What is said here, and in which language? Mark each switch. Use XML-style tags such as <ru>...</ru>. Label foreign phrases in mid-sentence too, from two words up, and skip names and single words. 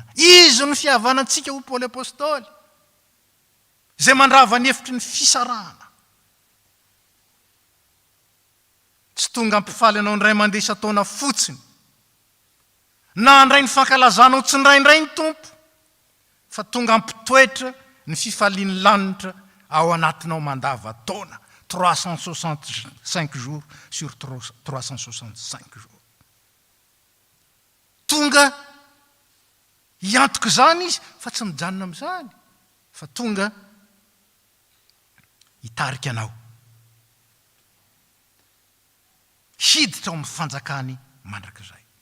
<mg>Izy ny fihavanantsika ho Paoly apôstôly, zay mandrava ny hefitry ny fisarahana. tsy tonga ampifaly anao ndray mandeha isa-taona fotsiny na andray ny fankalazanao tsy ndraindray ny tompo fa tonga ampitoetra ny fifaliany lanitra ao anatinao mandava-taona</mg> <fr>365 jours sur 365 jours.</fr> <mg>Tonga hiantoka zany izy fa tsy mijanona amin'izany fa tonga hitarika anao hiditra ao amin'ny fanjakany mandrakizay.</mg>